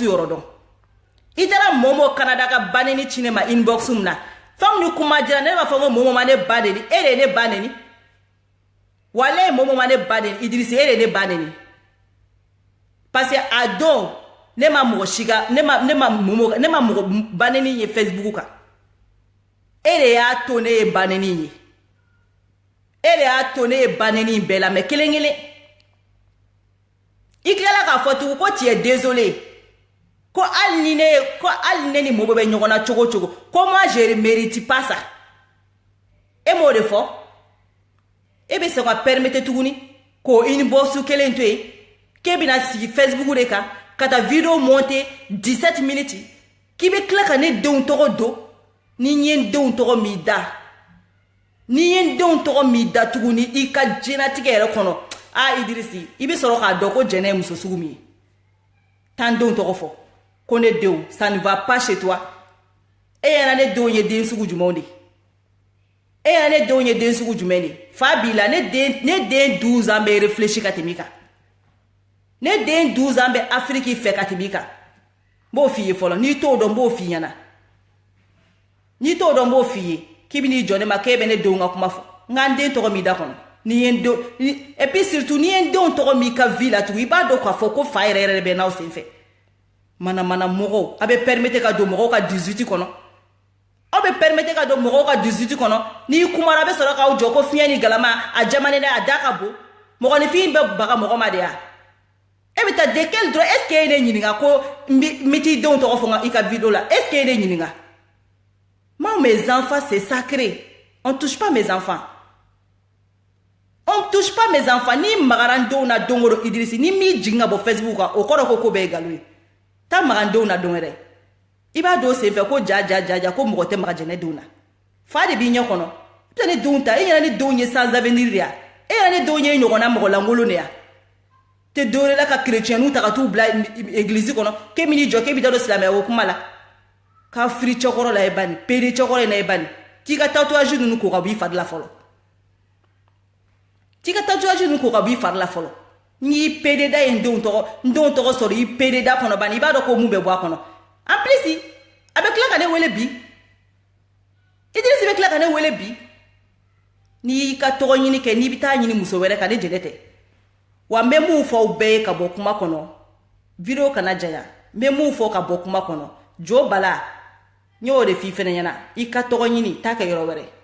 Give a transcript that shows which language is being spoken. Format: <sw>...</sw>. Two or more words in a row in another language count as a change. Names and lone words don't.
<bm>yɔrɔ dɔn i taara Momo Canada ka ba neni ci ne ma inbox mun na fɛn ni kuma dira ne b'a fɔ ko Momo ma ne ba neni e de ye ne ba neni walayi Momo ma ne ba neni Idrisi e de ye ne ba neni</bm> <fr>parce que</fr> <bm>a don ne ma mɔgɔ si ka ne ma mɔgɔ ba neni ye Facebook kan e de y'a to ne ye ba neni ye e de y'a to ne ye ba neni bɛɛ la mais kelen kelen i tilala k'a fɔ tugun ko</bm> <fr>tu es désolé</fr> <bm>ko hali ne ni Momo bɛ ɲɔgɔn na cogo cogo ko</bm> <fr>moi je mérite pas ça</fr> <bm>e m'o de fɔ e bɛ se ka permettre tuguni k'o inbox kelen to yen k'e bɛna sigi Facebook de kan ka taa</bm> <fr>video monter</fr> <bm>17 minutes k'i bɛ tila ka ne denw tɔgɔ don ni n ye n denw tɔgɔ m'i da ni ye n denw tɔgɔ m'i da tuguni i ka diɲɛlatigɛ yɛrɛ kɔnɔ Idrisi i bɛ sɔrɔ k'a dɔn ko jɛnɛ ye muso sugu min ye t'an denw tɔgɔ fɔ ko ne denw</bm> <fr>ça ne va pas chez toi</fr> <bm>e yɛrɛ ne denw ye den sugu jumɛnw de e yɛrɛ ne denw ye den sugu jumɛn de fa b'i la ne den 12 ans bɛ réfléchir ka tɛmɛ i kan ne den 12 ans bɛ Afrique fɛ ka tɛmɛ i kan n b'o f'i ye fɔlɔ n'i t'o dɔn n b'o f'i ɲɛna n'i t'o dɔn n b'o f'i ye k'i bɛ n'i jɔ ne ma k'e bɛ ne denw ka kuma fɔ n ka n den tɔgɔ m'i da kɔnɔ ni ye n denw</bm> <fr>et puis surtout</fr> <bm>ni ye n denw tɔgɔ m'i ka vie la tugun i b'a dɔn k'a fɔ ko fa yɛrɛ yɛrɛ bɛ n'aw senfɛ manamana mɔgɔw a bɛ permettre ka don mɔgɔw ka 18 kɔnɔ aw bɛ permettre ka don mɔgɔw ka 18 kɔnɔ n'i kumara a bɛ sɔrɔ k'aw jɔ ko fiɲɛ ni galama a jamanen a da ka bon mɔgɔninfin bɛ baga mɔgɔ ma de ya e bɛ taa de</bm> <fr>quel droit est-ce que</fr> <bm>e ye ne ɲininka ko n bɛ t'i denw tɔgɔ fɔ i ka vidéo la</bm> <fr>est-ce que</fr> <bm>e ye ne ɲininka</bm> <fr>moi mes enfants c'est sacré on touche pas mes enfants on touche pas mes enfants</fr> <bm>ni magara n denw na don o don Idrisi ni m'i jigin ka bɔ Facebook kan o kɔrɔ ko bɛɛ ye nkalon ye taa maga n denw na don wɛrɛ i b'a don senfɛ ko ja ko mɔgɔ tɛ maga jɛnɛ denw na fa de b'i ɲɛ kɔnɔ i tɛ ne denw ta e ɲɛna ne denw ye</bm> <fr>sans avenir</fr> <bm>de ya e ɲɛna ne denw ye ɲɔgɔnna mɔgɔ lankolon de ya tɛ dɔwɛrɛ la ka chrétienninw ta ka t'u bila église kɔnɔ k'e bɛ n'i jɔ k'e bɛ taa don silamɛya ko kuma la k'a firi cɛkɔrɔ la e bani pere cɛkɔrɔ in na e bani k'i ka tatouage ninnu ko ka bɔ i fari la fɔlɔ k'i ka tatouage ninnu ko ka bɔ i fari la fɔlɔ n'i pede da ye n denw tɔgɔ sɔrɔ i pede da kɔnɔ bani i b'a dɔn ko mun bɛ bɔ a kɔnɔ</bm> <fr>en plus</fr> <bm>a bɛ tila ka ne wele bi Idrisi bɛ tila ka ne wele bi n'i y'i ka tɔgɔ ɲini kɛ n'i bɛ taa ɲini muso wɛrɛ kan ne jɛnɛ tɛ wa n bɛ mun fɔ aw bɛɛ ye ka bɔ kuma kɔnɔ video kana janya n bɛ mun fɔ ka bɔ kuma kɔnɔ jo bala n y'o de f'i fɛnɛ ɲɛna i ka tɔgɔ ɲini t'a kɛ yɔrɔ wɛrɛ</bm>